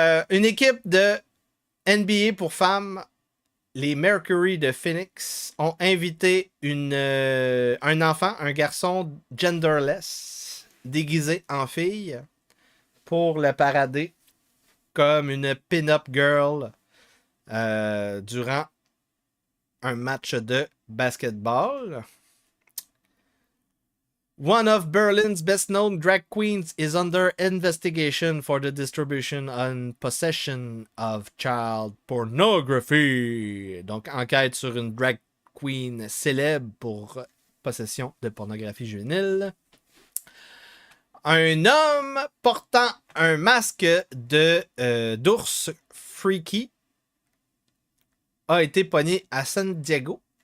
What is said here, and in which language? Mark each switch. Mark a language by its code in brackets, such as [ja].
[fr] Une équipe de NBA pour femmes, les Mercury de Phoenix, ont invité un enfant, un garçon genderless, déguisé en fille, pour le parader comme une pin-up girl durant un match de basketball. [en] One of Berlin's best-known drag queens is under investigation for the distribution and possession of child pornography. [fr] Donc, enquête sur une drag queen célèbre pour possession de pornographie juvénile. Un homme portant un masque d'ours freaky a été pogné à San Diego.